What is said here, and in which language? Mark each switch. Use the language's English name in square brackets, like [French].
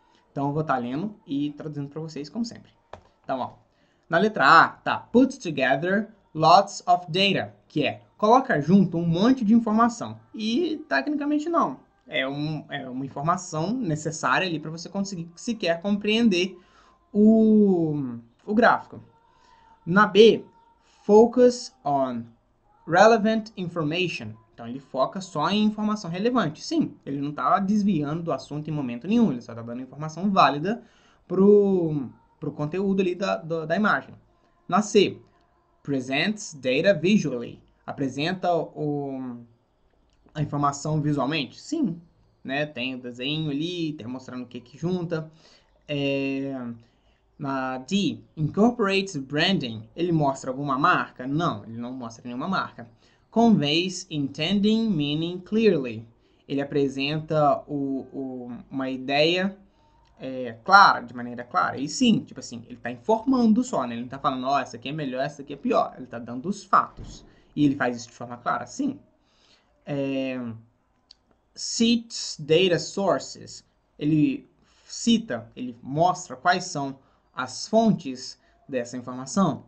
[Portuguese] Então, eu vou estar lendo e traduzindo para vocês, como sempre. Então, ó, na letra A, tá [English] put together lots of data, [Portuguese] que é coloca junto um monte de informação. E, tecnicamente, não. É uma informação necessária ali para você conseguir sequer compreender o gráfico. Na B, [English] focus on relevant information. [Portuguese] Então, ele foca só em informação relevante. Sim, ele não está desviando do assunto em momento nenhum. Ele só está dando informação válida pro conteúdo ali da imagem. Na C, [English] presents data visually. [Portuguese] Apresenta a informação visualmente? Sim, né? Tem o desenho ali, tem mostrando o que junta. Na D, [English] incorporates branding. [Portuguese] Ele mostra alguma marca? Não, ele não mostra nenhuma marca. [English] Conveys intending meaning clearly. [Portuguese] Ele apresenta uma ideia clara, de maneira clara. E sim, tipo assim, ele está informando só, né? Ele não está falando, ó, essa aqui é melhor, essa aqui é pior. Ele está dando os fatos. E ele faz isso de forma clara? Sim. [English] Cites data sources. [Portuguese] Ele cita, ele mostra quais são as fontes dessa informação.